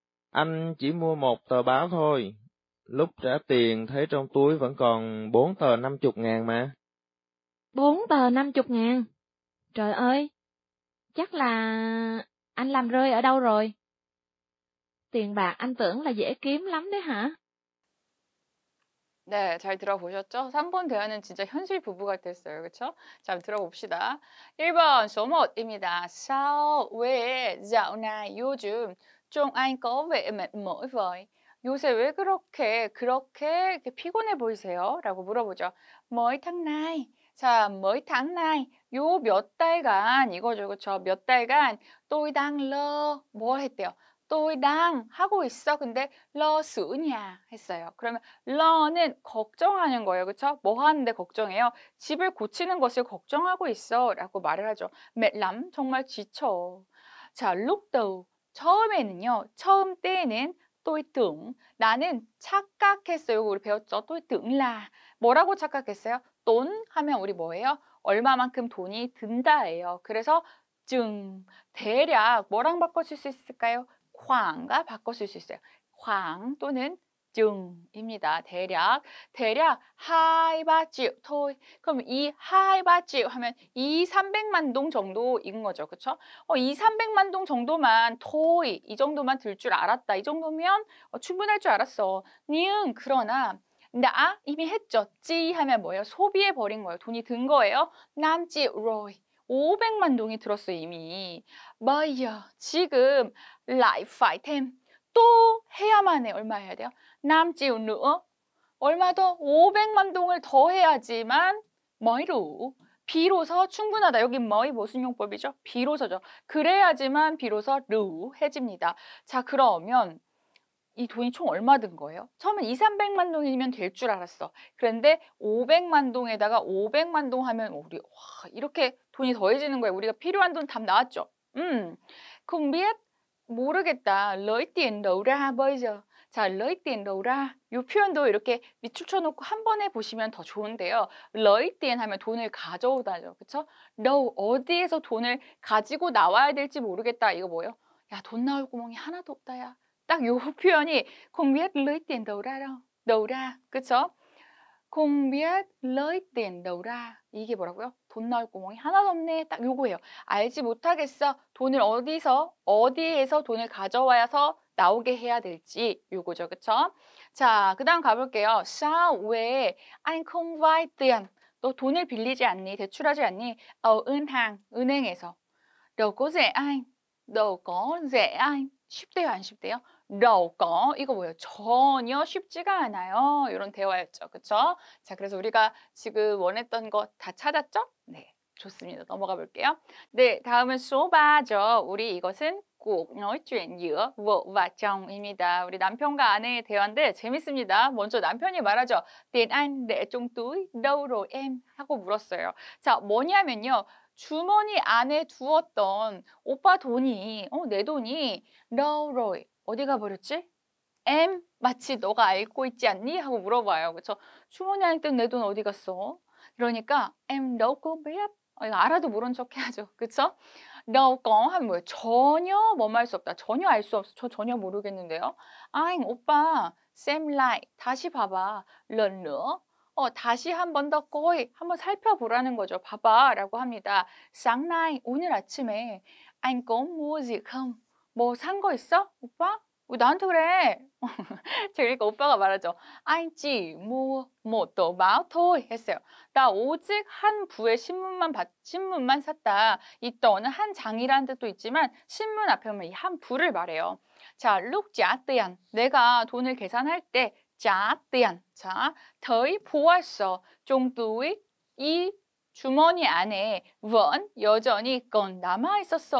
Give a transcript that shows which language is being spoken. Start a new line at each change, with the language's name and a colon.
Vietnamese: Anh chỉ mua một tờ báo thôi. Lúc trả tiền thấy trong túi vẫn còn 4 tờ 50.000 mà. 4 tờ 50.000. Trời ơi, chắc là anh làm rơi ở đâu rồi? Tiền bạc anh tưởng là dễ kiếm lắm đấy hả?
Korean: 네, 잘 들어보셨죠? 3번 대화는 진짜 현실 부부 같았어요. 그쵸? 자, 들어봅시다. 1번 số 1입니다.
Vietnamese: Sao, 왜, dạo này,
Korean: 요즘, 좀
Vietnamese: anh có vẻ mệt mỏi vậy?
Korean: 요새 왜 그렇게 이렇게 피곤해 보이세요? 라고 물어보죠.
Vietnamese: Mấy tháng nay. 자, mấy tháng nay.
Korean: 요 몇 달간, 이거죠. 그쵸? 몇 달간,
Vietnamese: tôi đang lo,
Korean: 뭐 했대요? tôi đang 하고 있어. 근데
Vietnamese: lo sửa nhà
Korean: 했어요. 그러면 lo는 걱정하는 거예요. 그렇죠? 뭐 하는데 걱정해요? 집을 고치는 것을 걱정하고 있어 라고 말을 하죠. mệt lắm, 정말 지쳐. 자,
Vietnamese: lúc đầu,
Korean: 처음에는요. 처음 때에는
Vietnamese: tôi tưởng,
Korean: 나는 착각했어요. 이거 우리 배웠죠?
Vietnamese: tôi tưởng là
Korean: 뭐라고 착각했어요? 돈 하면 우리 뭐예요? 얼마만큼 돈이 든다예요. 그래서 대략 뭐랑 바꿔줄 수 있을까요? khoảng 과 바꿔 쓸 수 있어요. khoảng 또는 chừng 입니다. 대략 2-3 triệu thôi. 그럼 이 2-3 triệu 하면 200-300만 동 정도인 거죠. 그쵸? 200-300만 동 정도만 thôi. 이 정도만 들 줄 알았다. 이 정도면 충분할 줄 알았어. nhưng 그러나 đã 이미 했죠. chi 하면 뭐예요? 소비해 버린 거예요. 돈이 든 거예요.
Vietnamese: 5 triệu rồi.
Korean: 500만 동이 들었어요, 이미.
Vietnamese: bây giờ,
Korean: 지금
Vietnamese: lại phải thêm.
Korean: 또 해야만 해. 얼마 해야 돼요?
Vietnamese: 5 triệu nữa.
Korean: 얼마 더? 500만 동을 더 해야지만
Vietnamese: mới đủ.
Korean: 비로소 충분하다. 여기 mới 무슨 용법이죠? 비로소죠. 그래야지만 비로소 루해집니다. 자, 그러면 이 돈이 총 얼마 든 거예요? 처음엔 200-300만 동이면 될 줄 알았어. 그런데 500만 동에다가 500만 동 하면 우리 이렇게 돈이 더해지는 거예요. 우리가 필요한 돈 답 나왔죠?
Vietnamese: không biết, 모르겠다. lấy tiền đâu ra bây giờ.
Korean: 자,
Vietnamese: lấy tiền đâu ra.
Korean: 이 표현도 이렇게 밑줄 쳐놓고 한 번에 보시면 더 좋은데요. lấy tiền 하면 돈을 가져오다죠. 그쵸? đâu, 어디에서 돈을 가지고 나와야 될지 모르겠다. 이거 뭐예요? 야, 돈 나올 구멍이 하나도 없다, 야. 딱 요 표현이
Vietnamese: không biết lấy tiền đâu ra đâu.
Korean: đâu ra. 그쵸?
Vietnamese: không biết lấy tiền đâu ra.
Korean: 이게 뭐라고요? 돈 나올 구멍이 하나도 없네. 딱 요거예요. 알지 못하겠어. 돈을 어디에서 돈을 가져와서 나오게 해야 될지 요거죠. 그쵸? 자, 그 다음 가볼게요. sao, 왜
Vietnamese: anh không vay tiền?
Korean: 너 돈을 빌리지 않니? 대출하지 않니?
Vietnamese: ở ngân hàng,
Korean: 은행에서.
Vietnamese: đâu có dễ anh. đâu có dễ anh.
Korean: 쉽대요, 안 쉽대요? đâu có 이거 뭐예요? 전혀 쉽지가 않아요. 이런 대화였죠. 그쵸? 자, 그래서 우리가 지금 원했던 거 다 찾았죠? 네, 좋습니다. 넘어가 볼게요. 네, 다음은 số 3죠. 우리 이것은
Vietnamese: cuộc nói chuyện giữa vợ và chồng
Korean: 입니다. 우리 남편과 아내의 대화인데 재밌습니다. 먼저 남편이 말하죠.
Vietnamese: tiền anh để trong túi đâu rồi em?
Korean: 하고 물었어요. 자, 뭐냐면요. 주머니 안에 두었던 오빠 돈이, 내 돈이
Vietnamese: đâu rồi?
Korean: 어디 가버렸지? em 마치 너가 알고 있지 않니? 하고 물어봐요. 그렇죠? 주머니 안에 뜬 내 돈 어디 갔어? 그러니까
Vietnamese: em đâu có biết.
Korean: 이거 알아도 모른 척 해야죠. 그렇죠? đâu có 하면 뭐예요? 전혀 뭐뭐 할 수 없다. 전혀 알 수 없어. 저 전혀 모르겠는데요. anh 오빠
Vietnamese: xem lại
Korean: 다시 봐봐.
Vietnamese: lần nữa.
Korean: 다시 한 번 더 coi 한번 살펴보라는 거죠. 봐봐라고 합니다.
Vietnamese: sáng nay
Korean: 오늘 아침에
Vietnamese: anh có mua gì không?
Korean: 뭐 산 거 있어? 오빠? 왜 나한테 그래? 그러니까 오빠가 말하죠.
Vietnamese: anh chỉ mua một tờ báo thôi
Korean: 했어요. 나 오직 한 부의 신문만 샀다. 이 tờ 는 한 장이라는 뜻도 있지만 신문 앞에 오면 이 한 부를 말해요. 자,
Vietnamese: lúc trả tiền
Korean: 내가 돈을 계산할 때 trả tiền. 자, thấy 보았어.
Vietnamese: trong túi
Korean: 이 주머니 안에 vẫn 여전히 còn 남아 있었어.